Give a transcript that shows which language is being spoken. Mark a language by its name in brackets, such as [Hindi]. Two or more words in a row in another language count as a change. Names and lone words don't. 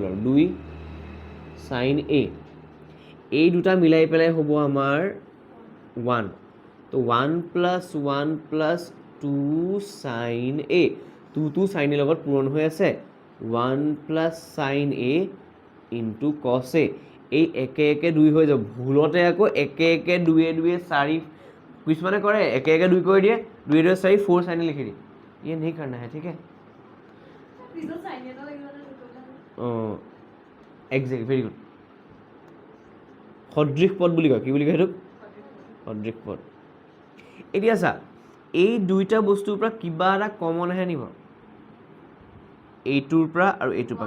[Assamese] আৰু 2 sin এ এই দুটা মিলাই পেলাই হ'ব আমাৰ 1 তো 1 প্লাছ 2 sin এ 2 sin এ লগত পূৰণ হৈ আছে 1 প্লাছ sin এ ইনটু cos এ এই একে একে 2 হৈ যাব ভুলতে আকৌ একে একে 2 2 4 কিছুমানে কৰে একে একে 2 কৰি দিয়ে 2 2 4 4 sin [Hindi] लिखी दी ये नहीं करना है ठीक है [English] result sine [Assamese] এটা লাগিব না দুটোটা [English] exactly very good [Assamese] সদৃশ পদ বুলি কয় কি বুলি কয় সেইটো সদৃশ পদ এতিয়া চা এই দুইটা বস্তুৰ পৰা কিবা এটা কমন আহে নিব এইটোৰ পৰা আৰু এইটোৰ পৰা